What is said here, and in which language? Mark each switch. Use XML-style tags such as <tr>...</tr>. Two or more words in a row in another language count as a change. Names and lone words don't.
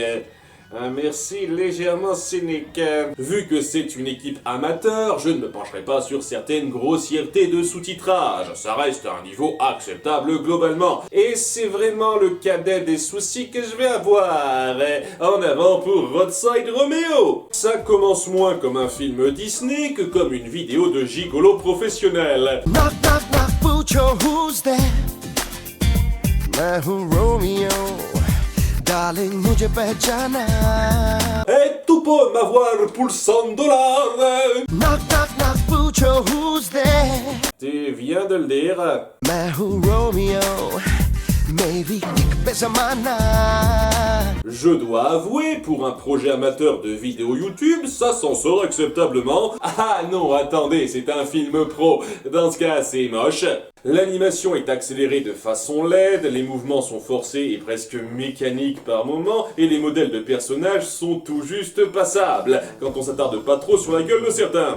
<fr>Un merci légèrement cynique. Vu que c'est une équipe amateur, je ne me pencherai pas sur certaines grossièretés de sous-titrage. Ça reste à un niveau acceptable globalement. Et c'est vraiment le cadet des soucis que je vais avoir. En avant pour Roadside Romeo. Ça commence moins comme un film Disney que comme une vidéo de gigolo professionnel.</fr> <en>Knock, knock, knock, Pucho, who's there?</en> <hi>मैं हूँ Romeo, darling मुझे पहचाना.</hi> <fr>Et tu peux m'avoir pour $100.</fr> <en>Knock, knock, knock, Pucho, who's there?</en> <fr>Tu viens de le dire.</fr> <hi>मैं हूँ Romeo, मेरी एक पे ज़माना.</hi> <fr>Je dois avouer, pour un projet amateur de vidéo YouTube, ça s'en sort acceptablement. Ah non, attendez, c'est un film pro. Dans ce cas, c'est moche. L'animation est accélérée de façon laide, les mouvements sont forcés et presque mécaniques par moments, et les modèles de personnages sont tout juste passables, quand on s'attarde pas trop sur la gueule de certains.</fr>